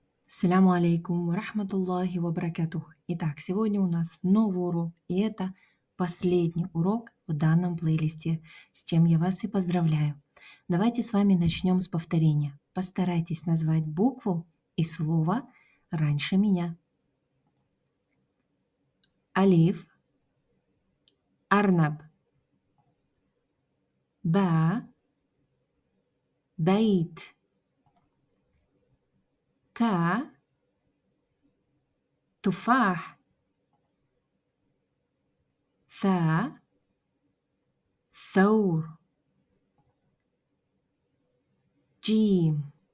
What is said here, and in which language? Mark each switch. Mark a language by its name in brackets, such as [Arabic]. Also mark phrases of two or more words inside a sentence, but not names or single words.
[Arabic] السلام عليكم ورحمة الله وبركاته. [Russian] Итак, сегодня у нас новый урок, и это последний урок в данном плейлисте, с чем я вас и поздравляю. Давайте с вами начнем с повторения. Постарайтесь назвать букву и слово раньше меня. [Arabic] Алиф, أرنب با بيت تا تفاح, ثا ثور جيم